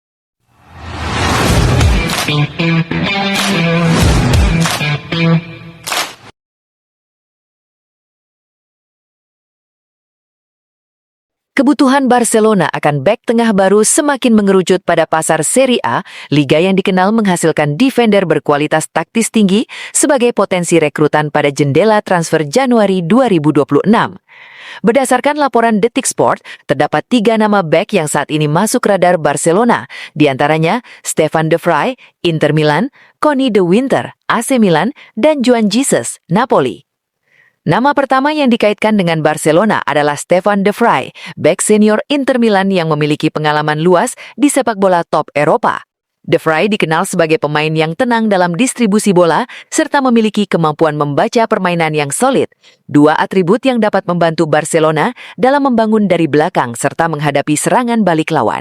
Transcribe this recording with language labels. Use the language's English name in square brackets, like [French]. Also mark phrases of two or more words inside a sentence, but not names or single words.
[Indonesian] Kebutuhan Barcelona akan bek tengah baru semakin mengerucut pada pasar Serie A, liga yang dikenal menghasilkan defender berkualitas taktis tinggi sebagai potensi rekrutan pada jendela transfer Januari 2026. Berdasarkan laporan Detik Sport, terdapat 3 nama bek yang saat ini masuk radar Barcelona, diantaranya Stefan de Vrij, Inter Milan, Connie de Winter, AC Milan, dan Juan Jesus, Napoli. Nama pertama yang dikaitkan dengan Barcelona adalah Stefan de Vrij, bek senior Inter Milan yang memiliki pengalaman luas di sepak bola top Eropa. De Vrij dikenal sebagai pemain yang tenang dalam distribusi bola serta memiliki kemampuan membaca permainan yang solid, 2 atribut yang dapat membantu Barcelona dalam membangun dari belakang serta menghadapi serangan balik lawan.